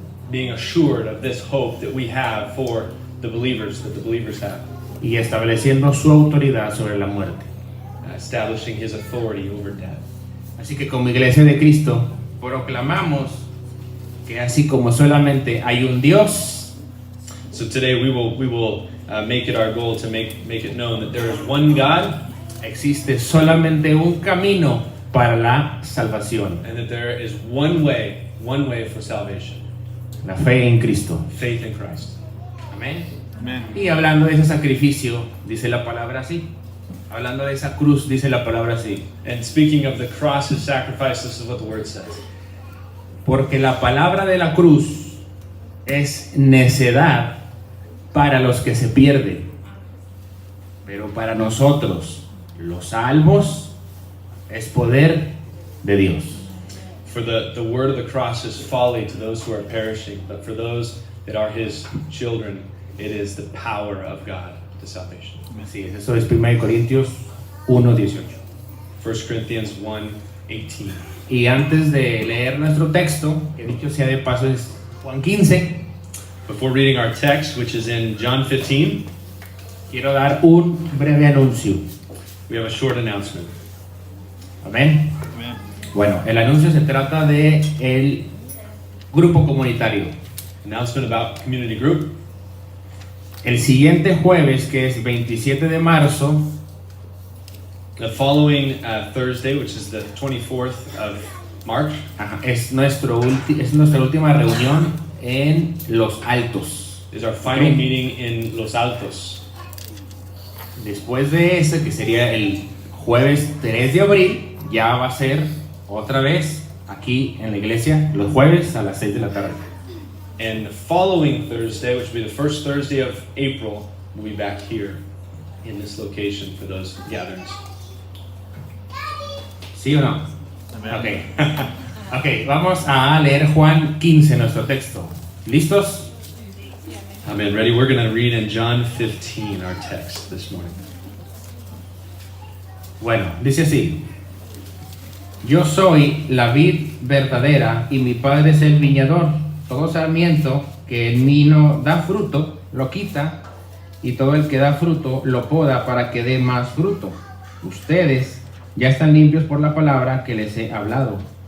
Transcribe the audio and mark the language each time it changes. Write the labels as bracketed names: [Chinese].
[English] being assured of this hope that we have for the believers, that the believers have, [Spanish] Y estableciendo su autoridad sobre la muerte. [English] establishing His authority over death. [Spanish] Así que como Iglesia de Cristo proclamamos que así como solamente hay un Dios, [English] So today we will make it our goal to make it known that there is one God [Spanish] existe solamente un camino para la salvación, [English] and that there is one way for salvation, [Spanish] la fe en Cristo. [English] faith in Christ. [Spanish] Amén. [English] Amen. [Spanish] Y hablando de ese sacrificio, dice la palabra así. Hablando de esa cruz, dice la palabra así. [English] And speaking of the cross as sacrifice, this is what the word says. [Spanish] Porque la palabra de la cruz es necedad para los que se pierden, pero para nosotros, los salvos, es poder de Dios. [English] For the word of the cross is folly to those who are perishing, but for those that are His children, it is the power of God to salvation. [Spanish] Así es, eso es 1 Corintios 1:18. [English] 1 Corinthians 1:18. [Spanish] Y antes de leer nuestro texto, que dicho sea de paso es Juan 15, [English] Before reading our text, which is in John 15, [Spanish] quiero dar un breve anuncio. [English] we have a short announcement. [Spanish] Amén. Bueno, el anuncio se trata de el grupo comunitario. [English] Announcement about community group. [Spanish] El siguiente jueves, que es 27 de marzo, [English] The following Thursday, which is the 24th of March, [Spanish] es nuestra última reunión en Los Altos. [English] is our final Okay. meeting in Los Altos. [Spanish] Después de ese, que sería el jueves 3 de abril, ya va a ser otra vez aquí en la iglesia, los jueves a las 6 de la tarde. [English] And the following Thursday, which will be the first Thursday of April, we'll be back here in this location for those gatherings. [Spanish] ¿Sí o no? Ok. Ok, vamos a leer Juan 15, nuestro texto. ¿Listos? [English] Amen. Ready? We're going to read in John 15, our text this morning. [Spanish] Bueno, dice así. Yo soy la vid verdadera y mi padre es el viñador. Todo sarmiento que en mí no da fruto, lo quita, y todo el que da fruto lo poda para que dé más fruto. Ustedes ya están limpios por la palabra que les he hablado.